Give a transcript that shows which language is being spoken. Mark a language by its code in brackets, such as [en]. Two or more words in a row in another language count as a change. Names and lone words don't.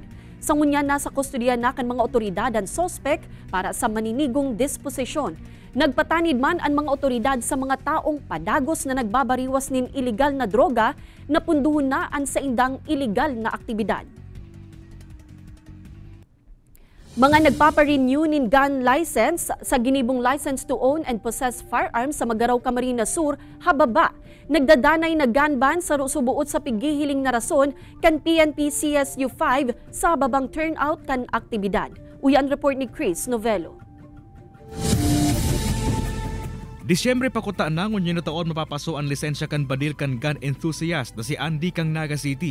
[bik] Sa ngunyan nasa kustodiya na kan mga otoridad ang sospek para sa maninigong disposisyon. Nagpatanid man ang mga otoridad sa mga taong padagos na nagbabariwas nin iligal na droga na punduhon na ang sa indang iligal na aktibidad. Mga nagpaparenew nin [en] gun license [bik] sa ginibong [en] license to own and possess firearms [bik] sa Magaraw, Camarines Sur, hababa. Nagdadanay na [en] gun ban [bik] sa subuot sa pigihiling na rason kan PNP CSU 5 sa babang turnout kan aktibidad. Uyan report ni Chris Novello. Disyembre pakutaan na ngunyan na taon mapapaso ang lisensya kan badil kan [en] gun enthusiast [bik] na si Andy kang Naga City.